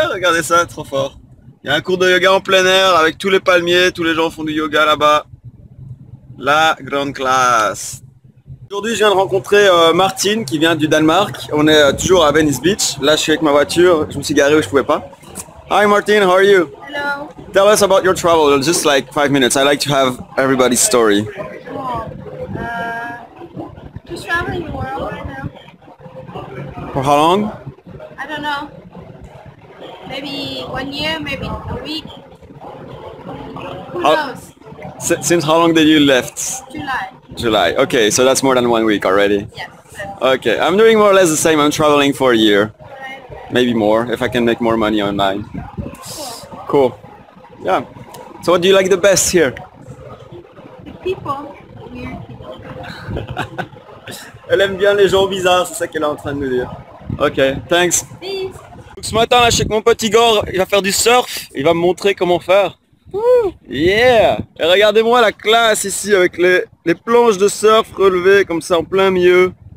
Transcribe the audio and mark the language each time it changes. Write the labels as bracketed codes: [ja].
[fr] Regardez ça, trop fort. Il y a un cours de yoga en plein air avec tous les palmiers. Tous les gens font du yoga là-bas. La grande classe. Aujourd'hui, je viens de rencontrer Martine qui vient du Danemark. On est toujours à Venice Beach. Là, je suis avec ma voiture. Je me suis garé où je pouvais pas. [en] Hi Martine, how are you? Hello. Tell us about your travel, just like 5 minutes. I like to have everybody's story. Cool. Just traveling the world right now. For how long? I don't know. Maybe 1 year, maybe a week. Who How- knows? Since how long did you left? July. July. Okay, so that's more than 1 week already. Yes. Okay, I'm doing more or less the same. I'm traveling for a year, Right. maybe more, if I can make more money online. Cool. Cool. Yeah. So what do you like the best here? The people. Weird people. [fr] Elle aime bien les gens bizarres, c'est ça qu'elle est en train de nous dire. [en] Ok, thanks. Peace. [fr] Donc, ce matin, là, je suis avec mon petit Igor, il va faire du surf, il va me montrer comment faire. Wouh, yeah! Et regardez-moi la classe ici avec les planches de surf relevées comme ça en plein milieu.